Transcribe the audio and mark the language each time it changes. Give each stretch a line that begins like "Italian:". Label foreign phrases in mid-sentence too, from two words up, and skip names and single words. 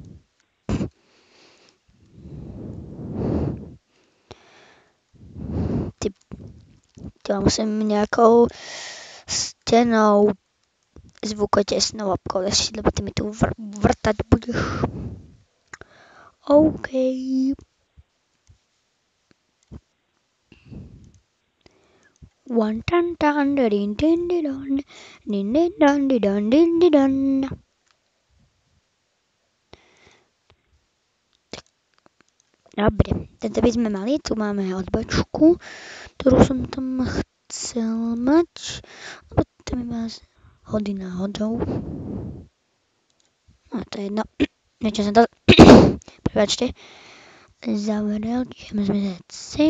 Slovak: To musím nejakou stenou zvukotesnou obkolešiť, lebo ty mi tu vrtať budeš. OK. One tan tan din din din din din dan din din din. Dobre, tento by sme mali, tu máme odbočku, ktorú som tam chcel mať, lebo to mi má hody náhodou. No to je jedno, niečo som to, prepáčte, zavrel, čiže môžeme dať sem.